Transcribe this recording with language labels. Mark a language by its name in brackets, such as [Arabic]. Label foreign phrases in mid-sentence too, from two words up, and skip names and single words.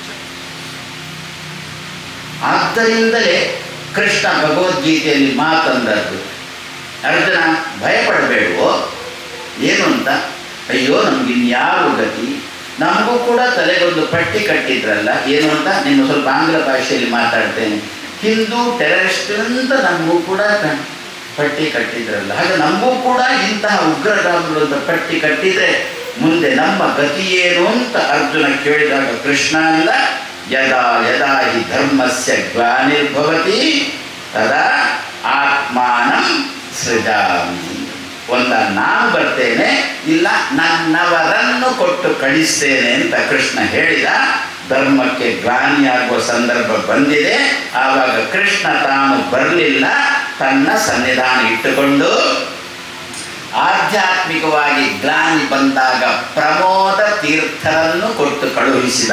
[Kannada] ಆದ್ದರಿಂದಲೇ ಕೃಷ್ಣ ಭಗವದ್ಗೀತೆಯಲ್ಲಿ ಮಾತಂದದ್ದು, ಅರ್ಜುನ ಭಯಪಡಬೇಡವೋ ಏನು ಅಂತ, ಅಯ್ಯೋ ನಮಗಿನ್ಯಾವ ಗತಿ, ನಮಗೂ ಕೂಡ ತಲೆಗೊಂದು ಪಟ್ಟಿ ಕಟ್ಟಿದ್ರಲ್ಲ ಏನು ಅಂತ. ನಿನ್ನ ಸ್ವಲ್ಪ ಆಂಗ್ಲ ಭಾಷೆಯಲ್ಲಿ ಮಾತಾಡ್ತೇನೆ. [English] Hindu terrorist [Kannada] ಅಂತ ನಮಗೂ ಕೂಡ ಪಟ್ಟಿ ಕಟ್ಟಿದ್ರಲ್ಲ, ಹಾಗೆ ನಮಗೂ ಕೂಡ ಇಂತಹ ಉಗ್ರಗಾಮಿಗಳು ಅಂತ ಪಟ್ಟಿ ಕಟ್ಟಿದರೆ ಮುಂದೆ ನಮ್ಮ ಗತಿ ಏನು ಅಂತ ಅರ್ಜುನ ಕೇಳಿದಾಗ ಕೃಷ್ಣ ಅಂದ, [Sanskrit] ಯದಾ ಯದಾ ಹಿ ಧರ್ಮಸ್ಯ ಗ್ಲಾನಿರ್ಭವತಿ ತದಾ ಆತ್ಮಾನಂ ಸೃಜಾಮಿ. [Kannada] ಒಂದ ನಾನು ಬರ್ತೇನೆ, ಇಲ್ಲ ನನ್ನವರನ್ನು ಕೊಟ್ಟು ಕಳಿಸ್ತೇನೆ ಅಂತ ಕೃಷ್ಣ ಹೇಳಿದ. ಧರ್ಮಕ್ಕೆ ಗ್ಲಾನಿಯಾಗುವ ಸಂದರ್ಭ ಬಂದಿದೆ. ಆವಾಗ ಕೃಷ್ಣ ತಾನು ಬರಲಿಲ್ಲ, ತನ್ನ ಸನ್ನಿಧಾನ ಇಟ್ಟುಕೊಂಡು ಆಧ್ಯಾತ್ಮಿಕವಾಗಿ ಗ್ಲಾನಿ ಬಂದಾಗ ಪ್ರಮೋದ ತೀರ್ಥರನ್ನು ಕೊಟ್ಟು ಕಳುಹಿಸಿದ.